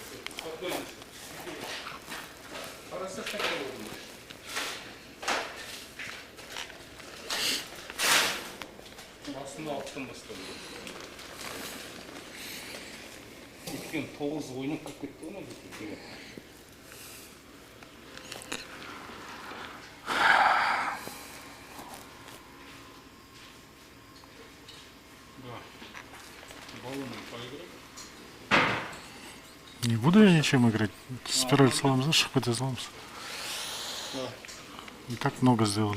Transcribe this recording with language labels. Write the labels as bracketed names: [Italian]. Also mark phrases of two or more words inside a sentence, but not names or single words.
[Kazakh] Басында алттан бастады. Өткен 9 ойнап кіріп кетті оны бүйтіп. [Russian] Не буду я ничем играть. [Kazakh] Спираль саламыз, шығып кете саламыз. [Russian] И так много сделали.